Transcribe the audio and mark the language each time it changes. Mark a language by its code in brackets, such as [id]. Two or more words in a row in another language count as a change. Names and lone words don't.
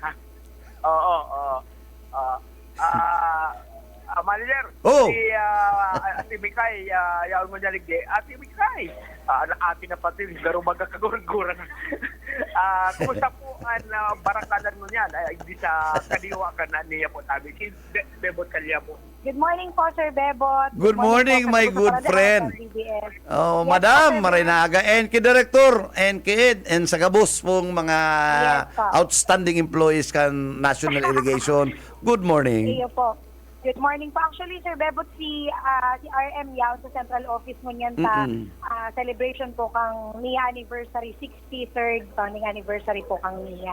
[bik] manager si Mikay yaon mo niya ligde Ate Mikay ate na pati garo magkakagurang-gurang kumusta po ang barakalan mo niyan hindi sa kadiwa ka na niya po tabi si Bebot Kalya po. [en] Good morning po, Sir Bebot. Good morning, my good friend. [bik] Madam Marinaga, NK Director, NK Ed, and sa kabus pong mga [en] outstanding employees [bik] kan National Irrigation. [en] Good morning. Iyo po. Good morning po. [bik] Actually, Sir Bebot, si RM Yao sa central office mo niyan sa celebration po kang NIA anniversary, [en] 63rd founding anniversary [bik] po kang NIA.